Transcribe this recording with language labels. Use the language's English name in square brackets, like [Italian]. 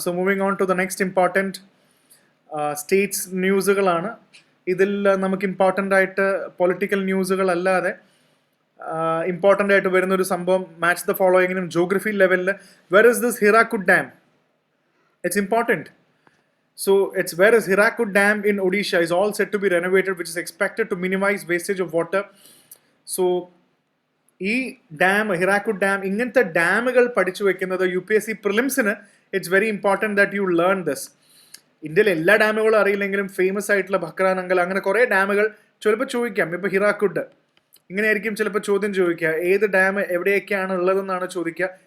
[English] So moving on to the next important states ന്യൂസുകളാണ്. [Malayalam] ഇതിൽ നമുക്ക് important ആയിട്ട് പൊളിറ്റിക്കൽ ന്യൂസുകൾ അല്ലാതെ ഇമ്പോർട്ടൻ്റ് ആയിട്ട് വരുന്നൊരു സംഭവം മാച്ച് ദ ഫോളോയിങ്ങിനും ജോഗ്രഫി ലെവലിൽ [English] Where is this Hirakud dam, it's important. So it's where is Hirakud Dam in Odisha is all set to be renovated, which is expected to minimize wastage of water. [Malayalam] So ഈ dam, Hirakud dam, ഇങ്ങനത്തെ ഡാമുകൾ പഠിച്ചു വെക്കുന്നത് UPSC പ്രിലിംസിന് [English] It's very important that you learn this. [Malayalam] ഇന്ത്യയിലെ എല്ലാ ഡാമുകളും അറിയില്ലെങ്കിലും famous ആയിട്ടുള്ള ഭക്രാനങ്കൽ അങ്ങനെ കുറേ ഡാമുകൾ ചിലപ്പോൾ ചോദിക്കാം. ഇപ്പോൾ ഹിരാക്കുഡ് ഇങ്ങനെയായിരിക്കും ചിലപ്പോൾ ചോദ്യം ചോദിക്കുക, ഏത് ഡാം എവിടെയൊക്കെയാണ് ഉള്ളതെന്നാണ് ചോദിക്കുക.